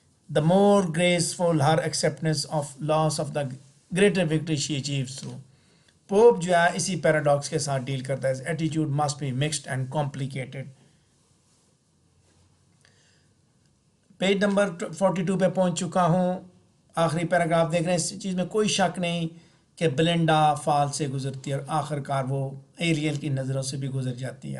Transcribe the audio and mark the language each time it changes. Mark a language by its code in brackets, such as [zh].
[en] The more graceful her acceptance of loss of the greater victory she achieves through. [ur] Pope جو ہے اسی paradox کے ساتھ deal کرتا ہے. [en] His attitude must be mixed and complicated. [ur] Page number 42 پہ پہنچ چکا ہوں، آخری پیراگراف دیکھ رہے ہیں. اس چیز میں کوئی شک نہیں کہ بلنڈا فال سے گزرتی ہے اور آخر کار وہ ایریل کی نظروں سے بھی گزر جاتی ہے.